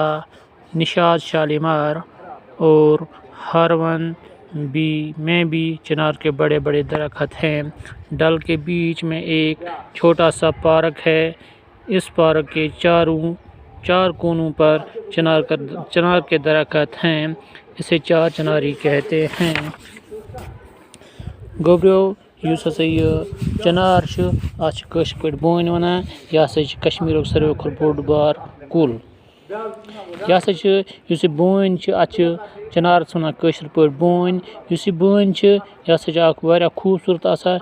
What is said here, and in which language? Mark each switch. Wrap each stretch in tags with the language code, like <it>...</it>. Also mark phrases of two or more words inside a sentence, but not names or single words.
<ur>نشاط، شالیمار اور ہرون میں بھی چنار کے بڑے بڑے درخت ہیں۔ ڈل کے بیچ میں ایک چھوٹا سا پارک ہے۔ اس پارک کے چار کونوں پر چنار کے درخت ہیں۔ اسے چار چناری کہتے ہیں۔</ur> <ks>گوبریو یُس ہسا یہ چنار اتھ کٲشِرۍ پٲٹھۍ بونۍ ونان، یہ ہسا کشمیرُک ساروی کھۄتہٕ بوٚڑ بار کُل۔ یہ ہسا یُس یہ بونۍ اتھ چنارس ونان کٲشِرۍ پٲٹھۍ بونۍ۔ یُس یہ بونۍ یہ ہسا اکھ واریاہ خوبصورت آسان۔</ks>